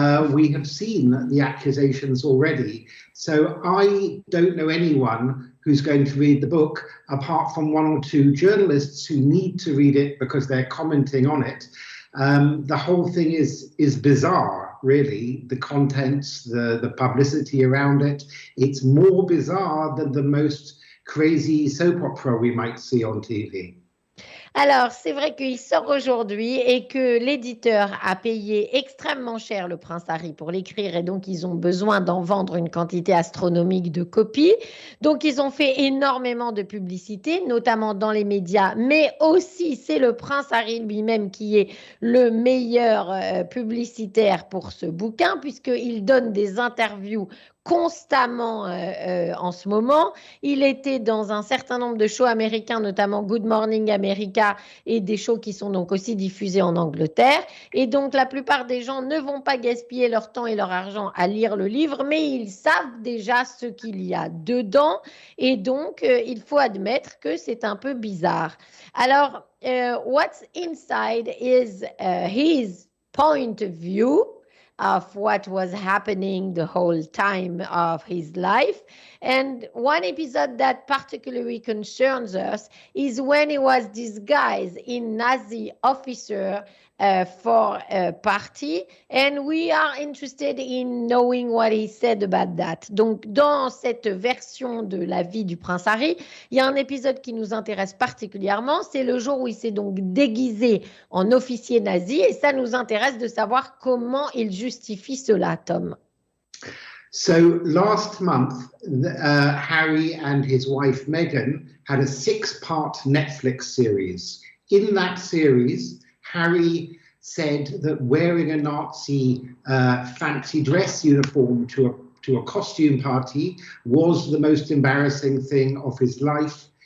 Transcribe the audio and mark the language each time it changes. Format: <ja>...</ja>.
<en>We have seen the accusations already. So I don't know anyone who's going to read the book, apart from one or two journalists who need to read it because they're commenting on it. The whole thing is bizarre, really. The contents, the publicity around it, it's more bizarre than the most crazy soap opera we might see on TV.</en> <fr>Alors, c'est vrai qu'il sort aujourd'hui et que l'éditeur a payé extrêmement cher le Prince Harry pour l'écrire et donc ils ont besoin d'en vendre une quantité astronomique de copies. Donc, ils ont fait énormément de publicité, notamment dans les médias, mais aussi c'est le Prince Harry lui-même qui est le meilleur publicitaire pour ce bouquin puisqu'il donne des interviews constamment en ce moment. Il était dans un certain nombre de shows américains, notamment Good Morning America et des shows qui sont donc aussi diffusés en Angleterre. Et donc, la plupart des gens ne vont pas gaspiller leur temps et leur argent à lire le livre, mais ils savent déjà ce qu'il y a dedans. Et donc, il faut admettre que c'est un peu bizarre.</fr> <en>Alors, what's inside is his point of view of what was happening the whole time of his life. And one episode that particularly concerns us is when he was disguised in Nazi officer for a party, and we are interested in knowing what he said about that.</en> <fr>Donc, dans cette version de la vie du prince Harry, il y a un épisode qui nous intéresse particulièrement, c'est le jour où il s'est donc déguisé en officier nazi, et ça nous intéresse de savoir comment il justifie cela, Tom.</fr> <en>So last month, Harry and his wife Meghan had a 6-part Netflix series. In that series, Harry said that wearing a Nazi fancy dress uniform to a costume party was the most embarrassing thing of his life.</en>